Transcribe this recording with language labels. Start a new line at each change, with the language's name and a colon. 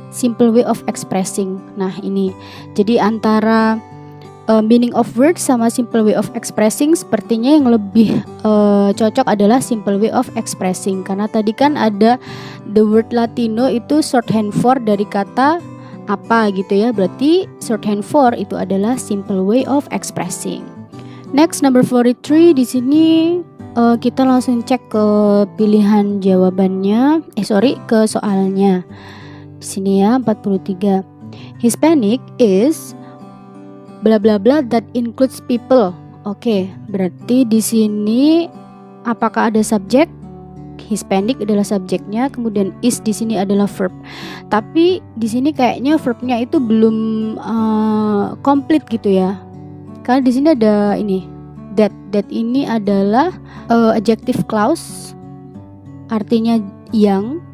English: Simple way of expressing.
Indonesian: Nah, ini jadi antara
English: meaning of words
Indonesian: sama
English: simple way of expressing,
Indonesian: sepertinya yang lebih cocok adalah simple way of expressing, karena tadi kan ada
English: the word Latino
Indonesian: itu
English: shorthand for
Indonesian: dari kata apa gitu ya, berarti shorthand for itu adalah simple way of expressing.
English: Next, number 43.
Indonesian: Di sini kita langsung cek ke pilihan jawabannya, ke soalnya. Di sini ya 43.
English: Hispanic is bla bla bla that includes people.
Indonesian: Oke, berarti di sini apakah ada subjek? Hispanic adalah subjeknya, kemudian is di sini adalah verb. Tapi di sini kayaknya verbnya itu belum komplit gitu ya. Karena di sini ada ini that ini adalah adjective clause, artinya yang.